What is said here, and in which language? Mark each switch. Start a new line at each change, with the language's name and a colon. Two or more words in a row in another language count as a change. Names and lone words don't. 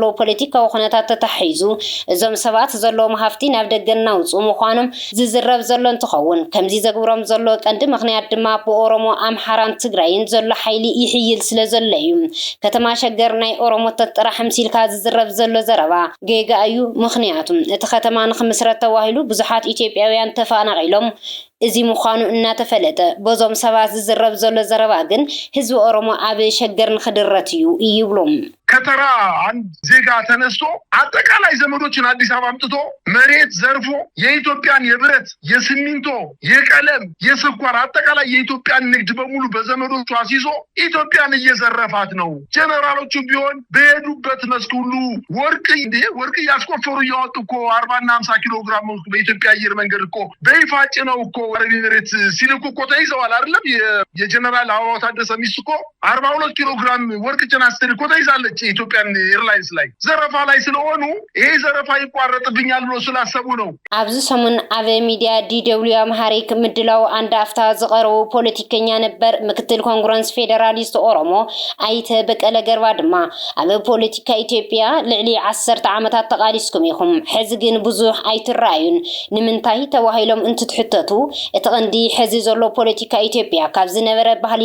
Tigrinya: ፖለቲካዊ ኩነታት ተታሒዙ እዞም ሰባት ዘለዎም ሃፍቲ ናብ ደገ እናውፁ ምዃኖም ዝዝረብ ዘሎ እንትኸውን ከምዚ ዘግብሮም ዘሎ ቀንዲ ምክንያት ድማ ብኦሮሞ ኣምሓራን ትግራይን ዘሎ ሓይሊ ይሕይል ስለ ዘሎ እዩ ከተማ ሸገር ናይ ኦሮሞ ጥራሕ ምሲልካ ዝዝረብ ዘሎ ዘረባ ጌጋ እዩ ምክንያቱ እቲ ከተማ ንኽምስረት ተዋሂሉ ብዙሓት ኢትዮጵያውያን ተፈናቂሎም እዚ ምዃኑ እናተፈለጠ በዞም ሰባት ዝዝረብ ዘሎ ዘረባ ግን ህዝቢ ኦሮሞ ኣብ ሸገር ንኽድረት እዩ ይብሎም
Amharic: ከተራ አንድ ዜጋ ተነስቶ አጠቃላይ ዘመዶችን አዲስ አበባ አምጥቶ መሬት ዘርፎ የኢትዮጵያን የብረት የሲሚንቶ የቀለም የስኳር አጠቃላይ የኢትዮጵያን ንግድ በሙሉ በዘመዶቹ አሲዞ ኢትዮጵያን እየዘረፋት ነው ጀነራሎቹ ቢሆን በሄዱበት መስክ ሁሉ ወርቅ ያስቆፈሩ ያወጡ እኮ 40 እና 50 ኪሎ ግራም በኢትዮጵያ አየር መንገድ እኮ በይፋጭ ነው እኮ ወረዲ መሬት ሲልኩ እኮ ተይዘዋል አይደለም የጀነራል አበባው ታደሰ ሚስት እኮ 42 ኪሎ ግራም ወርቅ ጭና ስትልኮ ተይዛለች ኢትዮጵያን ኤርላይንስ ላይ ዘረፋ ላይ ስለሆኑ ይሄ ዘረፋ ይቋረጥብኛል ብሎ ስላሰቡ ነው
Tigrinya: ኣብዚ ሰሙን ኣብ ሚዲያ ዲደብሊው አምሃሪክ ምድላው አንድ አፍታ ዝቀረቡ ፖለቲከኛ ነበር ምክትል ኮንግረስ ፌደራሊስት ኦሮሞ አይተ በቀለ ገርባ ድማ ኣብ ፖለቲካ ኢትዮጵያ ልዕሊ 10 ዓመታት ተቃሊስኩም ይኹም ሕዚ ግን ብዙሕ ኣይትራዩን ንምንታይ ተዋሂሎም እንትትሕተቱ እቲ ቀንዲ ሕዚ ዘሎ ፖለቲካ ኢትዮጵያ ካብ ዝነበረ ባህሊ